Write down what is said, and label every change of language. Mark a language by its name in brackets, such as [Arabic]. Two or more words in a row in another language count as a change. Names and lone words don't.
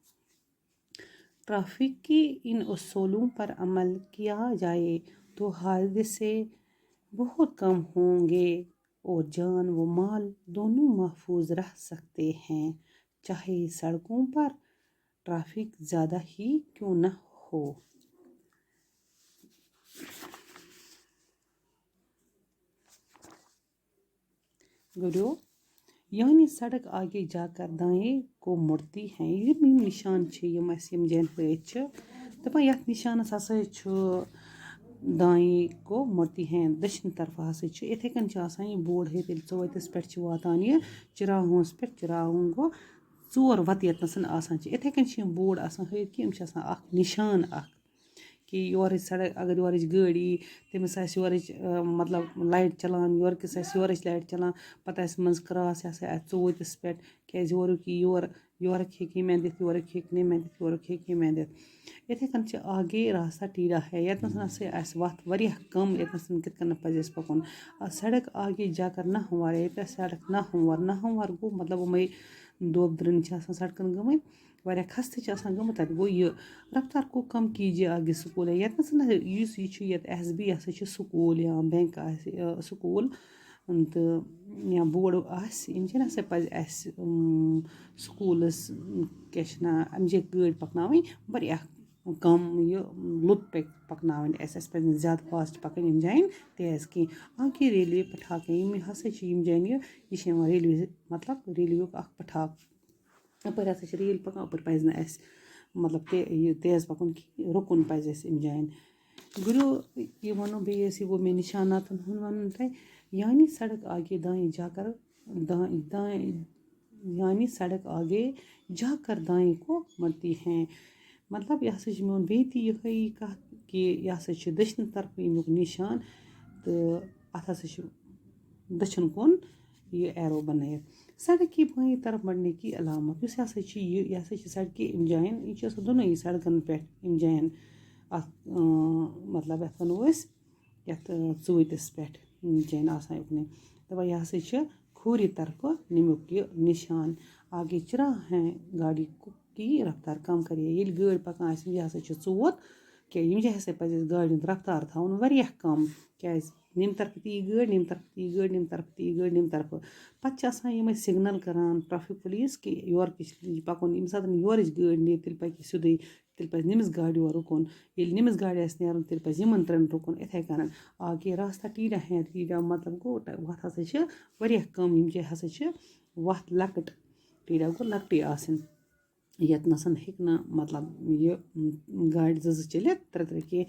[Urdu] ٹریفک کے ان اصولوں پر عمل کیا جائے تو حادثے بہت کم ہوں گے اور جان و مال دونوں محفوظ رہ سکتے ہیں، چاہے سڑکوں پر ٹریفک زیادہ ہی کیوں نہ ہو۔ گڑو یعنی سڑک آگے جا کر دائیں کو مڑتی ہے۔ [Kashmiri] یم نشان یم جین ہچ دپان یتھ نشانس ہسا [Urdu] دائیں کو مڑتی ہیں، [Kashmiri] دشن طرف ہسا اتھے کن آسان یہ بورڈ ہیت ژوٚوتِس پٮ۪ٹھ چھِ واتان یہ چراہوس پٮ۪ٹھ، چراہون گوٚو ژور وتہٕ ییٚتنَس آسان چھِ، اتھے کن یم بورڈ آسان ہٲیِتھ کہِ یم چھِ آسان اکھ نشان اکھ کہ یورٕچ سڑک اگر یورٕچ گٲڑۍ یی تٔمِس آسہِ یورٕچ مطلب لایٹ چلان، یورٕکِس آسہِ یورٕچ لایٹ چلان، پتہٕ آسہِ منٛزٕ کراس یہِ ہسا آسہِ ژوٚوُہتِس پٮ۪ٹھ کیازِ یورُک یی یورٕکۍ ہیٚکہِ ییٚمہِ اندٕ یِتھ، یورٕکۍ ہیٚکہِ نہٕ ییٚمہِ اندٕ یِتھ، یورُک ہیٚکہِ ییٚمہِ اندٕ یِتھ۔ [Urdu] یِتھے کن چھِ آگے راستہ ٹیڑھا ہے، [Kashmiri] ییٚتنَس ہسا آسہِ وتھ واریاہ کم، ییٚتنَس کِتھ کٔنۍ پزِ اَسہِ پکُن۔ [Urdu] سڑک آگے جا کر نہ ہموار ہے، [Kashmiri] ییٚتہِ آسہِ سڑک نہ ہموار گوٚو مطلب یِمے دۄب درٕنۍ چھِ آسان سڑکن گٔمٕتۍ، واریاہ خستہٕ چھِ آسان گٔمٕتۍ، تتہِ گوٚو یہِ [Urdu] رفتار کو کم کیجیے، آگے سکول ہے۔ [Kashmiri] ییٚتنَس یُس یہِ چھُ ییٚتہِ ایس بی ہسا چھُ سکوٗل یا بینک آسہِ سکوٗل تہٕ یا بورڈ آسہِ، یِم چھِنہٕ ہسا پزِ اَسہِ سکوٗلس کیاہ چھِ ونان اَمہِ جایہِ گٲڑۍ پکناوٕنۍ واریاہ کم، یہِ لوٚت پکناوٕنۍ اَسہِ پزِ نہٕ زیادٕ فاسٹ پکٕنۍ یِم جاین تیز کینٛہہ۔ [Urdu] آگے ریلوے پٹھاک ہے، [Kashmiri] یِم ہسا چھِ یِم جاین یہِ چھِ یِوان ریلوے مطلب ریلویُک اکھ پٹھاک، اپٲرۍ ہسا چھِ ریل پکان، اپٲرۍ پزِ نہٕ اَسہِ مطلب یہِ تیز پکُن کینٛہہ، رُکُن پزِ اَسہِ اَمہِ جاین۔ گُرو یہ ونو بیٚیہِ أسۍ، یہِ گوٚو مےٚ نشاناتن ہُنٛد ونُن تۄہہِ۔ [Urdu] یعنی سڑک آگے دائیں جا کر یعنی سڑک آگے جا کر دائیں کو مڑتی ہیں، [Kashmiri] مطلب یہ ہسا چھُ میون بیٚیہِ تہِ یِہے کتھ کہِ یہِ ہسا چھُ دٔچھنہِ طرفہٕ امیُک نشان تہٕ اتھ ہسا چھُ دٔچھُن کُن یہ ایرو بنٲیِتھ۔ [Urdu] سڑک کی بائیں طرف مڑنے کی علامت [Kashmiri] یُس ہسا چھُ یہِ ہسا چھُ سڑکہِ اَمہِ جاین، یہِ چھُ آسان دۄنوٕنی سڑکن پٮ۪ٹھ اَمہِ جاین اکھ مطلب یتھ ونو أسۍ یتھ ژوٚوُہتِس پٮ۪ٹھ جاین آسان اُکنٕے، دپان یہِ ہسا چھُ کھوٗرِ طرفہٕ نیٚمیُک یہِ نشان، [Urdu] آگے چراغ ہیں گاڑی کی رفتار کم کریے۔ [Kashmiri] ییٚلہِ گٲڑۍ پکان آسہِ یہِ ہسا چھُ ژوٚوُت کیٛاہ ییٚمہِ جایہِ ہسا پزِ اَسہِ گاڑِ ہُنٛد رفتار تھاوُن واریاہ کم، کیٛازِ ییٚمہِ طرفہٕ تہِ یی گٲڑۍ ییٚمہِ طرفہٕ تہِ یی گٲڑۍ ییٚمہِ طرفہٕ تہِ یی گٲڑۍ ییٚمہِ طرفہٕ، پتہٕ چھِ آسان یِمے سگنل کران ٹریفک پُلیٖس کہِ یورٕ چھُ پکُن، ییٚمہِ ساتہٕ یورٕچ گٲڑۍ نیرِ تیٚلہِ پکہِ یہِ سیٚودُے، تیٚلہِ پزِ نٔمِس گاڑِ یورٕ رُکُن، ییٚلہِ نٔمِس گاڑِ آسہِ نیرُن تیٚلہِ پزِ یِمن ترٛٮ۪ن رُکُن، یِتھے کٔنۍ [Urdu] آگے راستہ ٹیڑھا ہے، [Kashmiri] ٹیڑھا مطلب گوٚو وتھ ہسا چھِ واریاہ کم، ییٚمہِ جایہِ ہسا چھِ وتھ لۄکٕٹ، ٹیڑھا گوٚو لۄکٹٕے آسٕنۍ، ییٚتنَس ہیٚکہِ نہٕ مطلب یہِ گاڑِ زٕ چٔلِتھ ترٛےٚ کینٛہہ۔